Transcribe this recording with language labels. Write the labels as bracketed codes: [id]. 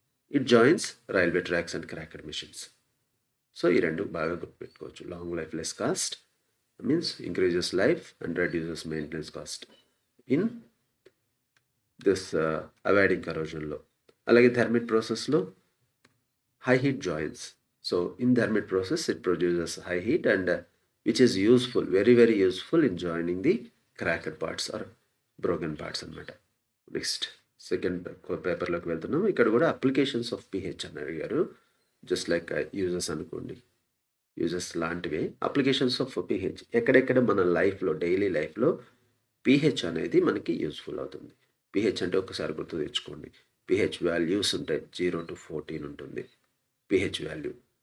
[en] It joins railway tracks and cracker machines. [te] So ఈ రెండు బాగా గుర్తుపెట్టుకోవచ్చు. [en] Long life less cost means increases life and reduces maintenance cost in this avoiding కరోజన్లో. అలాగే thermit ప్రాసెస్లో high heat joins. So in thermit process, it produces high heat and which is useful, very very useful in joining the cracked parts or broken parts అన్నమాట. [te] Next second పేపర్లోకి వెళ్తున్నాం. ఇక్కడ కూడా applications of pH అని అడిగారు. Just like uses అనుకోండి, uses లాంటివే. Applications of pH ఎక్కడెక్కడ మన లైఫ్లో డైలీ లైఫ్లో పిహెచ్ అనేది మనకి యూస్ఫుల్ అవుతుంది. పిహెచ్ అంటే ఒకసారి గుర్తు తెచ్చుకోండి. పిహెచ్ వాల్యూస్ ఉంటాయి, 0 to 14 ఉంటుంది pH వాల్యూ.